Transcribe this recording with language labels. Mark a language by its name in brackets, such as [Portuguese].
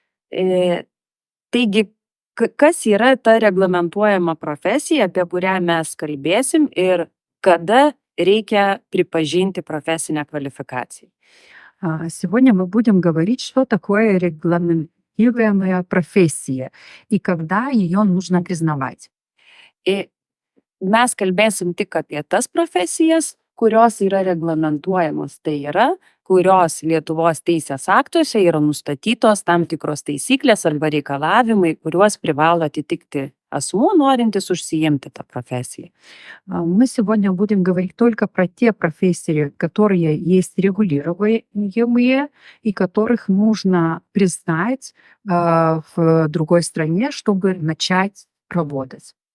[Lithuanian] E, Taigi, kas yra ta reglamentuojama profesija, apie kurią mes kalbėsim ir kada reikia pripažinti profesinę kvalifikaciją? [Russian] Сегодня мы будем говорить, что такое регламентируемая профессия и когда ее нужно признавать. [Lithuanian] Ir mes kalbėsim tik apie tas profesijas, kurios yra reglamentuojamos. Tai yra, kurios Lietuvos teisės aktuose yra nustatytos tam tikros taisyklės arba reikalavimai, kuriuos privalo atitikti asmuo, norintis užsiimti tą profesiją. [Russian] Мы сегодня будем говорить только про те профессии, которые есть регулируемые и которых нужно признать в другой стране, чтобы начать работать.